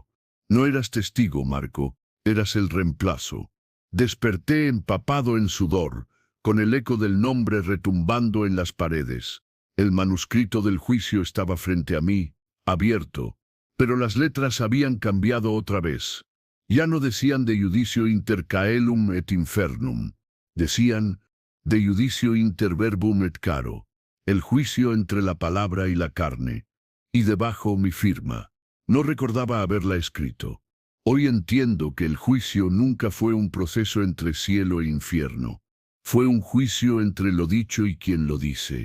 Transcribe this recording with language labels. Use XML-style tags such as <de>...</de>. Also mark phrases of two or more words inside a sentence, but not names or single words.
<es>No eras testigo, Marco, eras el reemplazo. Desperté empapado en sudor, con el eco del nombre retumbando en las paredes. El manuscrito del juicio estaba frente a mí, abierto. Pero las letras habían cambiado otra vez. Ya no decían</es> <la>de judicio inter caelum et infernum. Decían de judicio inter verbum et caro.</la> <es>El juicio entre la palabra y la carne. Y debajo mi firma. No recordaba haberla escrito. Hoy entiendo que el juicio nunca fue un proceso entre cielo e infierno. Fue un juicio entre lo dicho y quien lo dice.</es>